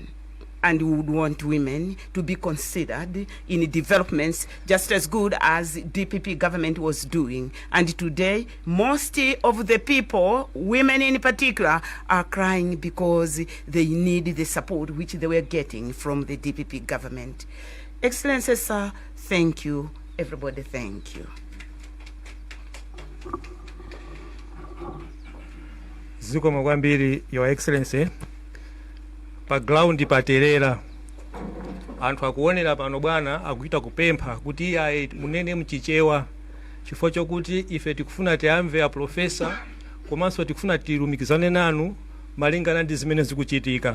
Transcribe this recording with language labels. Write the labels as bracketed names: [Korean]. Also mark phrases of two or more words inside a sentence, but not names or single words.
[English] And we would want women to be considered in developments just as good as DPP government was doing. And today, most of the people, women in particular, are crying because they need the support which they were getting from the DPP government. Excellencies, sir, thank you. Everybody, thank you. [Nyanja] Zikomo kwambiri, [English] Your Excellency. [Nyanja] Pa ground paterera anthu akuonera pano bwana akuita kupempha kuti ayi munene mchichewa chifukwa chokuti ife tikufuna tiamve a profesa komanso tikufuna tilumikizane nanu malingana ndi zimene zikuchitika.